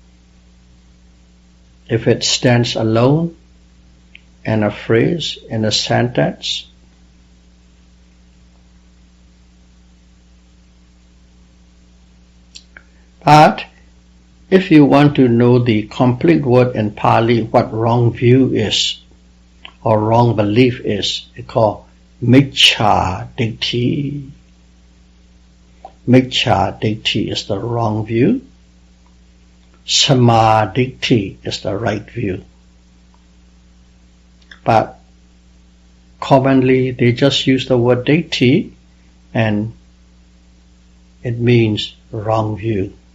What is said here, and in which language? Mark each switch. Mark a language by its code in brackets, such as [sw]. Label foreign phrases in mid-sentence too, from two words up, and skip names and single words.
[en] If it stands alone in a phrase, in a sentence, but if you want to know the complete word in Pali, what wrong view is, or wrong belief is, it's called [pi] miccha ditti. Miccha ditti [en] is the wrong view. Samadhi is the right view. But commonly they just use the word deity and it means wrong view.